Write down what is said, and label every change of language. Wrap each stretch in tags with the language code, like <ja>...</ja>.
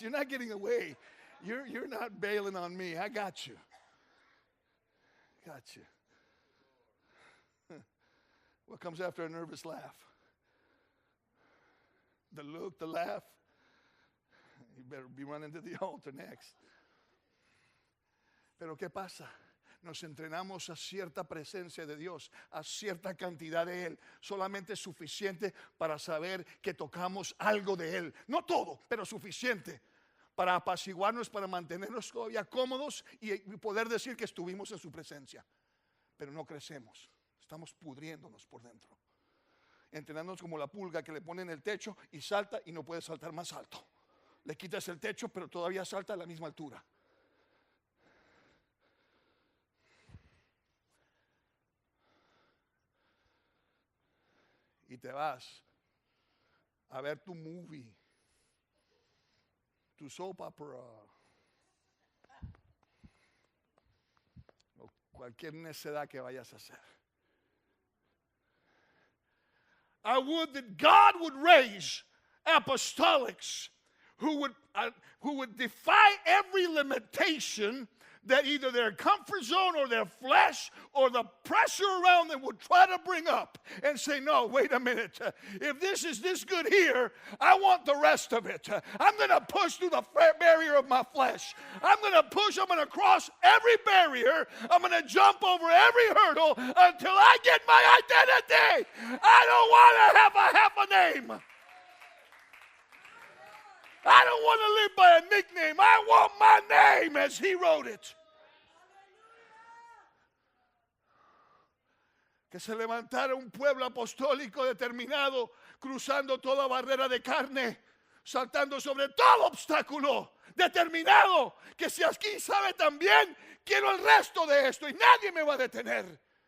<en>You're not getting away. You're not bailing on me. I got you. Got you. What comes after a nervous laugh? The look, the laugh. You better be running to the altar next.</en> <es>Pero ¿qué pasa? Nos entrenamos a cierta presencia de Dios, a cierta cantidad de Él, solamente suficiente para saber que tocamos algo de Él. No todo, pero suficiente para apaciguarnos, para mantenernos todavía cómodos y poder decir que estuvimos en su presencia. Pero no crecemos, estamos pudriéndonos por dentro. Entrenándonos como la pulga que le pone en el techo y salta y no puede saltar más alto. Le quitas el techo, pero todavía salta a la misma altura. Y te vas a ver tu movie, tu soap opera, o cualquier necedad que vayas a hacer.</es> <en>I would that God would raise apostolics who would defy every limitation that either their comfort zone or their flesh or the pressure around them would try to bring up and say, no, wait a minute. If this is this good here, I want the rest of it. I'm going to push through the barrier of my flesh. I'm going to push. I'm going to cross every barrier. I'm going to jump over every hurdle until I get my identity. I don't want to have a name. I don't want to live by a nickname. I want my name as he wrote it.</en> <es>Que se levantara un pueblo apostólico determinado, cruzando toda barrera de carne, saltando sobre todo obstáculo, determinado, que si aquí sabe también, quiero el resto de esto y nadie me va a detener.</es>